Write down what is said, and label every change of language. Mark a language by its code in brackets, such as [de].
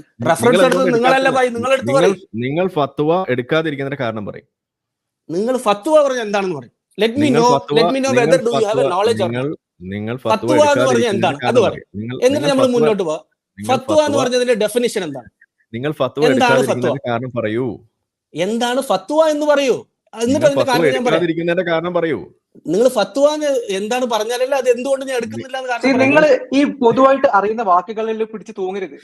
[ml] Reference എടുത്ത് നിങ്ങളല്ല ഭായി, നിങ്ങൾ എടുത്ത് പറയും. നിങ്ങൾ ഫത്വ എടുക്കാതിരിക്കുന്നതിന്റെ കാരണം പറയും. നിങ്ങൾ ഫത്വ പറഞ്ഞ എന്താണെന്ന് പറയും. [en] Let me know whether do you have a knowledge or not. [ml] നിങ്ങൾ ഫത്വ എന്ന് പറഞ്ഞ എന്താണ് അത് പറയും. എന്നിട്ട് നമ്മൾ മുന്നോട്ട് പോവാം. ഫത്വ എന്ന് പറഞ്ഞതിന്റെ ഡെഫിനിഷൻ എന്താണ്? നിങ്ങൾ ഫത്വ എടുക്കാതിരിക്കുന്നതിന്റെ കാരണം പറയൂ. എന്താണ് ഫത്വ എന്ന് പറയൂ. എന്നിട്ട് അതിന്റെ കാരണം ഞാൻ പറയാം. കാരണം പറയൂ. നിങ്ങൾ ഫത്വ എന്താണ് പറഞ്ഞാലല്ലേ അത് എന്തുകൊണ്ട് ഞാൻ എടുക്കുന്നില്ല എന്ന് കാരണം. നിങ്ങൾ ഈ പൊതുവായിട്ട് അറിയുന്ന വാക്കുകളിൽ പിടിച്ച് തൂങ്ങരുത്.